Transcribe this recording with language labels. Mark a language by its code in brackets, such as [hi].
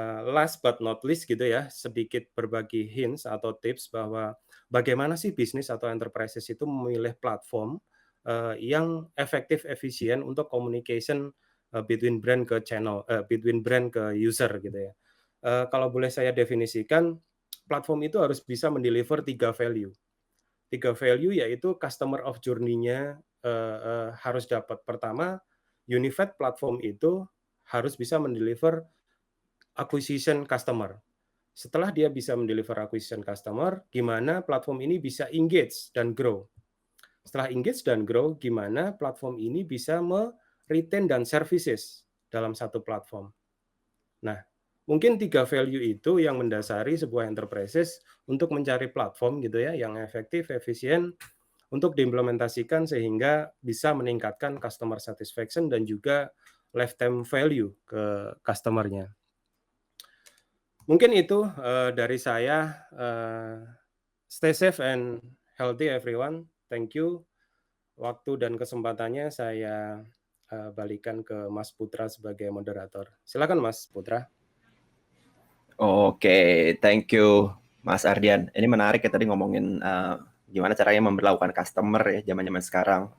[en] Last but not least [id] gitu ya, sedikit berbagi hints atau tips bahwa bagaimana sih bisnis atau enterprises itu memilih platform yang efektif, efisien untuk communication between brand ke channel, between brand ke user gitu ya. Kalau boleh saya definisikan, platform itu harus bisa mendeliver 3 value. 3 value yaitu customer of journey-nya harus dapat. Pertama, Unified platform itu harus bisa mendeliver acquisition customer. Setelah dia bisa mendeliver acquisition customer, gimana platform ini bisa engage dan grow. Setelah engage dan grow, gimana platform ini bisa retain dan services dalam satu platform. Nah, mungkin 3 value itu yang mendasari sebuah enterprises untuk mencari platform gitu ya yang efektif, efisien untuk diimplementasikan sehingga bisa meningkatkan customer satisfaction dan juga lifetime value ke customer-nya. Mungkin itu dari saya. [en] Stay safe and healthy everyone. Thank you. [id] Waktu dan kesempatannya saya balikan ke Mas Putra sebagai moderator. Silakan Mas Putra. Oke, [en] thank you [id] Mas Ardian. Ini menarik ya tadi ngomongin gimana caranya memperlakukan customer ya zaman-zaman sekarang.